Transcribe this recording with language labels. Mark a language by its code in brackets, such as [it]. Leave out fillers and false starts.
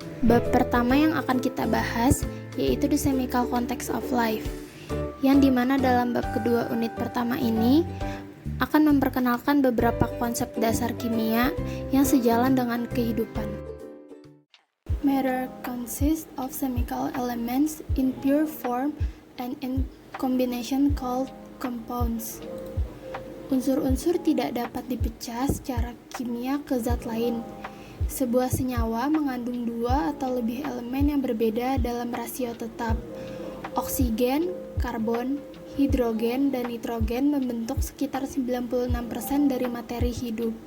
[id] Bab pertama yang akan kita bahas yaitu The Chemical Context of Life, yang dimana dalam bab kedua unit pertama ini akan memperkenalkan beberapa konsep dasar kimia yang sejalan dengan kehidupan. [en] Matter consists of chemical elements in pure form and in combination called compounds. [id] Unsur-unsur tidak dapat dipecah secara kimia ke zat lain. Sebuah senyawa mengandung dua atau lebih elemen yang berbeda dalam rasio tetap. Oksigen, karbon, hidrogen, dan nitrogen membentuk sekitar 96% dari materi hidup.